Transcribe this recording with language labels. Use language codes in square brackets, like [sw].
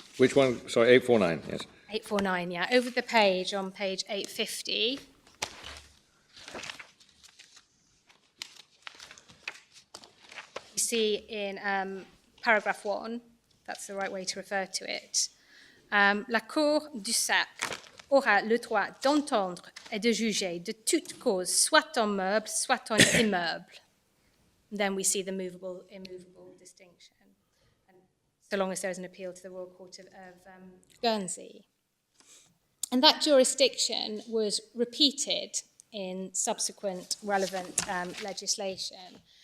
[en] Which one? Sorry, 849, yes. 849, yeah. Over the page, on page 850. You see in paragraph 1, that's the right way to refer to it. [fr] La Cour du Sark aura le droit d'entendre et de juger de toute cause, soit en meuble, soit en immeuble. [en] Then we see the movable, immovable distinction. So long as there is an appeal to the Royal Court of Guernsey. And that jurisdiction was repeated in subsequent relevant legislation.